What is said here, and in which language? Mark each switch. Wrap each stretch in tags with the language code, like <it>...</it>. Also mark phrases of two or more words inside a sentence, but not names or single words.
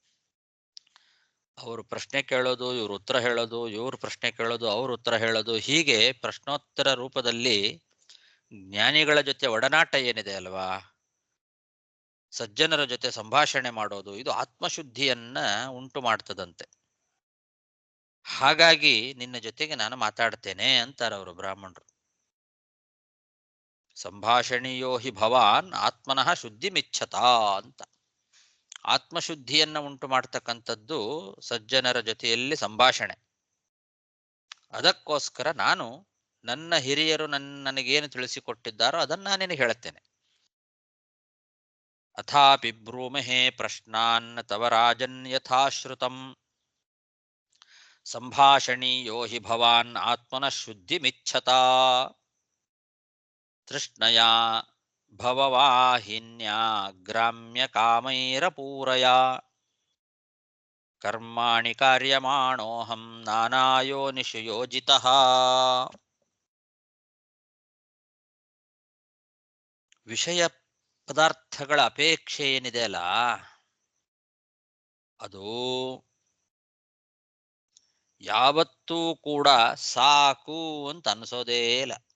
<kn>ಅವರು ಪ್ರಶ್ನೆ ಕೇಳೋದು, ಇವ್ರು ಉತ್ತರ ಹೇಳೋದು, ಇವ್ರು ಪ್ರಶ್ನೆ ಕೇಳೋದು, ಅವ್ರು ಉತ್ತರ ಹೇಳೋದು, ಹೀಗೆ ಪ್ರಶ್ನೋತ್ತರ ರೂಪದಲ್ಲಿ ಜ್ಞಾನಿಗಳ ಜೊತೆ ಒಡನಾಟ ಏನಿದೆ ಅಲ್ವಾ, ಸಜ್ಜನರ ಜೊತೆ ಸಂಭಾಷಣೆ ಮಾಡೋದು, ಇದು ಆತ್ಮಶುದ್ಧಿಯನ್ನ ಉಂಟು ಮಾಡ್ತದಂತೆ. ಹಾಗಾಗಿ ನಿನ್ನ ಜೊತೆಗೆ ನಾನು ಮಾತಾಡ್ತೇನೆ ಅಂತಾರೆ ಅವರು ಬ್ರಾಹ್ಮಣರು.</kn> <sa>ಸಂಭಾಷಣೀಯೋ ಹಿ ಭವಾನ್ ಆತ್ಮನಃ ಶುದ್ಧಿಮಿಚ್ಛತ ಅಂತ.</sa> <kn>ಆತ್ಮಶುದ್ಧಿಯನ್ನ ಉಂಟು ಮಾಡ್ತಕ್ಕಂಥದ್ದು ಸಜ್ಜನರ ಜೊತೆಯಲ್ಲಿ ಸಂಭಾಷಣೆ. ಅದಕ್ಕೋಸ್ಕರ ನಾನು ನನ್ನ ಹಿರಿಯರು ನನಗೇನು ತಿಳಿಸಿಕೊಟ್ಟಿದ್ದಾರೋ ಅದನ್ನು ನಾನೇನು ಹೇಳುತ್ತೇನೆ.</kn> <sa>ಅಥಾಪಿ ಬ್ರೂಮಹೇ ಪ್ರಶ್ನಾನ್ ತವ ರಾಜನ್ ಯಥಾಶ್ರುತಂ ಸಂಭಾಷಣೀಯೋ ಹಿ ಭವಾನ್ ಆತ್ಮನಃ ಶುದ್ಧಿಮಿಚ್ಛತ ತೃಷ್ಣಯಾ ಭವವಾಹಿನ್ಯಾ ಗ್ರಾಮ್ಯ ಕಾಮೈರಪೂರಯ ಕರ್ಮಾಣಿ ಕಾರ್ಯಮಾಣೋಹಂ ನಾನಾಯೋನಿಷು ಯೋಜಿತಃ.</sa> <kn>ವಿಷಯ ಪದಾರ್ಥಗಳ ಅಪೇಕ್ಷೆ ಏನಿದೆ ಅಲ್ಲ, ಅದು ಯಾವತ್ತೂ ಕೂಡ ಸಾಕು ಅಂತ ಅನಿಸೋದೇ ಇಲ್ಲ.</kn>